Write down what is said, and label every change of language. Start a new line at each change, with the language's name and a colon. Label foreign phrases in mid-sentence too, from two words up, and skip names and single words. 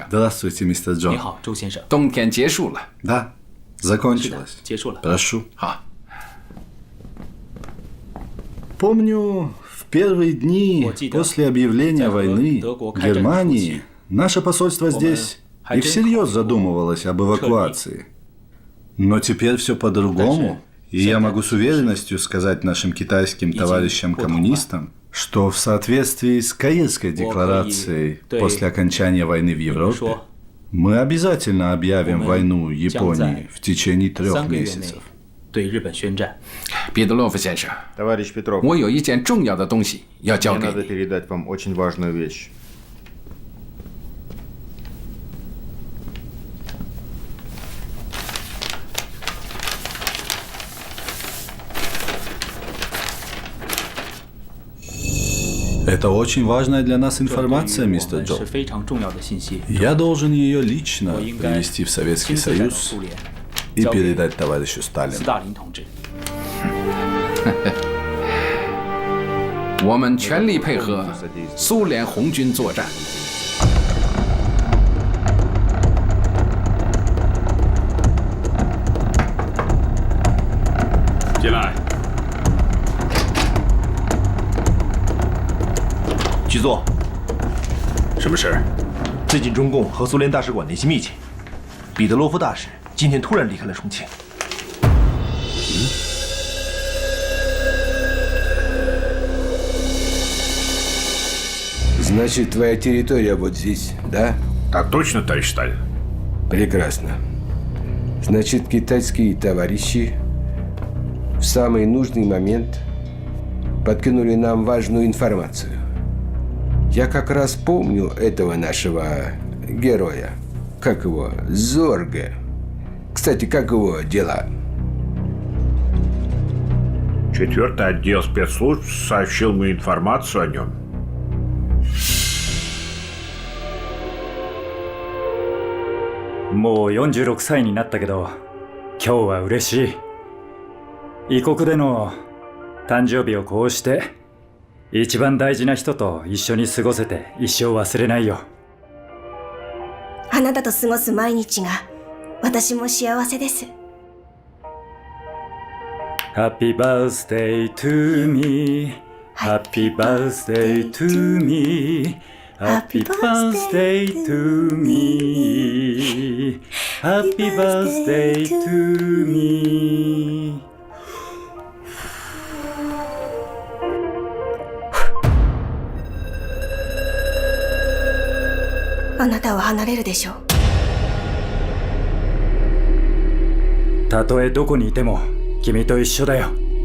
Russian: Здравствуйте, мистер Джон.
Chinese: 你好，周先生。冬天结束了。
Russian: Да, закончилось.
Chinese: 结束了。
Russian: Прошу.
Chinese: 好。
Russian: Помню, в первые дни после объявления войны Германии наше посольство здесь и всерьез задумывалось об эвакуации. Но теперь все по-другому, и я могу с уверенностью сказать нашим китайским товарищам-коммунистам, что в соответствии с Каирской декларацией после окончания войны в Европе мы обязательно объявим войну Японии в течение 3 месяцев.
Chinese: 对日本宣战。彼得洛夫先生，我有一件重要的东西要交给你。
Russian: Это очень важная для нас информация, мистер Джон. Я должен ее лично привести в Советский Союз и передать товарищу Сталину.
Chinese: 我们全力配合苏联红军作战。进来。局座，什么事儿？最近中共和苏联大使馆联系密切，彼得罗夫大使今天突然离开了重庆。
Russian: Значит, твоя территория вот здесь, да? Так точно, товарищ Сталин. Прекрасно. Значит, китайские товарищи в самый нужный момент подкинули нам важную информацию. Я как раз помню этого нашего героя. Как его? Зорге. Кстати, как его дела? 4-й отдел спецслужб сообщил мне информацию о нем.
Japanese: Mo 46歳になったけど、今日は嬉しい。異国での誕生日をこうして一番大事な人と一緒に過ごせて一生忘れないよ。あなたと過ごす毎日が私も幸せです。
English: Happy birthday to me, Happy birthday to me, Happy birthday to me, Happy birthday to me.
Japanese: あなたは離れるでしょう。たとえどこにいても君と一緒だよ。